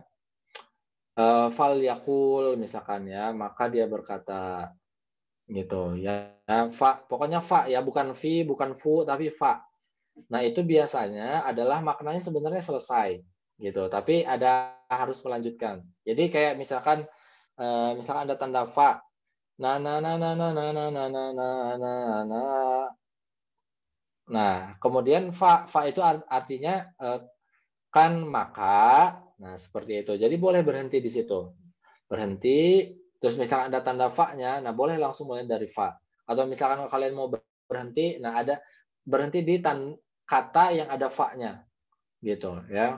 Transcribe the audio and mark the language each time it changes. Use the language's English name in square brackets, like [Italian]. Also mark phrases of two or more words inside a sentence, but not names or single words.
[Arabic] فليقل [Indonesian] misalkan ya, maka dia berkata gitu ya. Fa, pokoknya fa ya, bukan fi, bukan fu, tapi fa. Nah, itu biasanya adalah maknanya sebenarnya selesai gitu, tapi ada harus melanjutkan. Jadi kayak misalkan misalkan ada tanda fa. Na na na na na na na na na na na na. Nah, kemudian fa itu artinya kan maka. Nah, seperti itu. Jadi boleh berhenti di situ. Berhenti, terus misalkan ada tanda fa-nya, nah boleh langsung mulai dari fa. Atau misalkan kalian mau berhenti, nah ada berhenti di kata yang ada fa-nya gitu ya.